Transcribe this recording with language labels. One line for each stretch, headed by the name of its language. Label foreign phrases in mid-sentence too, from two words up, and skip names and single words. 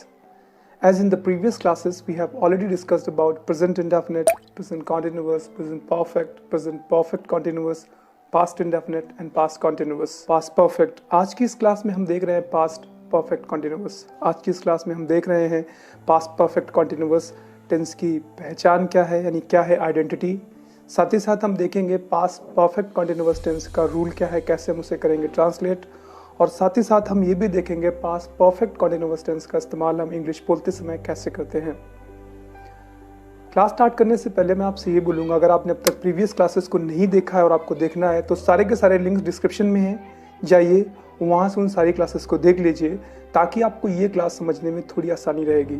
English: As in the previous classes, we have already discussed about present indefinite, present continuous, present perfect continuous, past indefinite and past continuous, past perfect.
Hindi: आज की इस क्लास में हम देख रहे हैं
English: past perfect continuous.
Hindi: आज की इस क्लास में हम देख रहे हैं
English: past perfect continuous tense
Hindi: की पहचान क्या है, यानी क्या है आइडेंटिटी। साथ ही साथ हम देखेंगे
English: past perfect continuous tense
Hindi: का रूल क्या है, कैसे हम उसे करेंगे ट्रांसलेट, और साथ ही साथ हम ये भी देखेंगे
English: past perfect continuous tense
Hindi: का इस्तेमाल हम इंग्लिश बोलते समय कैसे करते हैं।
English: class start
Hindi: करने से पहले मैं आपसे ये बोलूँगा, अगर आपने अब तक
English: previous classes
Hindi: को नहीं देखा है और आपको देखना है तो सारे के सारे
English: links description
Hindi: में हैं, जाइए वहाँ से उन सारी क्लासेस को देख लीजिए ताकि आपको ये क्लास समझने में थोड़ी आसानी रहेगी।